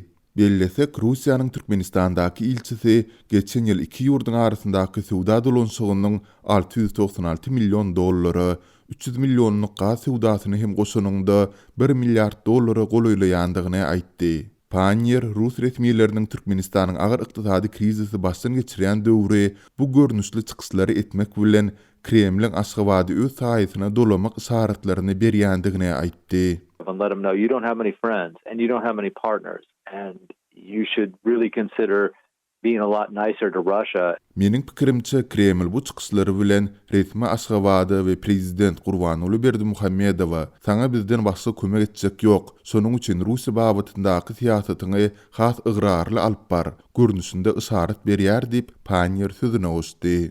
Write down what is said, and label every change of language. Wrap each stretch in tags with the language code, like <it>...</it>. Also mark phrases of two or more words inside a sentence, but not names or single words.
<tk>Bellesek Russiýanyň Türkmenistandaky ilçisi geçen ýyl iki ýurduň arasyndaky sowda dolanşygynyň $696 milyon, 300 milyonlyk gaz sowdasyny hem goşanyňda $1 milyard golaýlaýandygyny aýtdy. Panyer Rus resmiýetleriniň Türkmenistanyň agyr ykdysady krizisi başdan geçirýän döwri bu görnüşli çykyşlary etmek bilen Kremliň Aşgabady öz saýasyna dolamak işaretlerini berýändigini aýtdy.</tk> <en>And let them know you don't have many friends and you don't have many partners and you should really consider being a lot nicer to Russia.</en> <tk>Meniň pikirimçe Kreml bu çykyşlary bilen resmi Aşgabady we prezident Gurbanuly Berdimuhammedowa "Saňa bizden başga kömek etjek ýok. Şonuň üçin Russiýa babatyndaky siýasatyny has ıgrarly alyp bar" görnüşinde işaret berýär diýip Panyer sözüne goşdy.</tk>